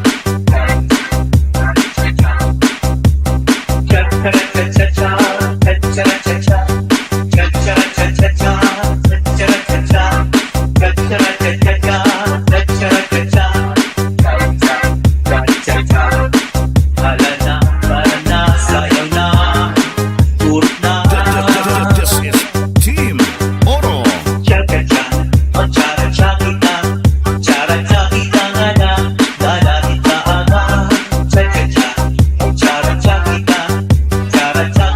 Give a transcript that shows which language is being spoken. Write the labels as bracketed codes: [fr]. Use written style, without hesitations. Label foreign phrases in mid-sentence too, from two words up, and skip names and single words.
[ceb] Cha-cha-cha-cha-cha, cha-cha-cha-cha, cha-cha-cha-cha-cha, cha-cha-cha-cha, cha-cha-cha-cha-cha, cha-cha-cha-cha. Cha-cha-cha, hala na, sayaw na, urot na. [en] This is Team Oro. [ceb] Cha-cha-cha, oh cha-cha kita, cha-cha kita nga na, dala kita aga. Cha-cha-cha, oh cha-cha kita, cha-cha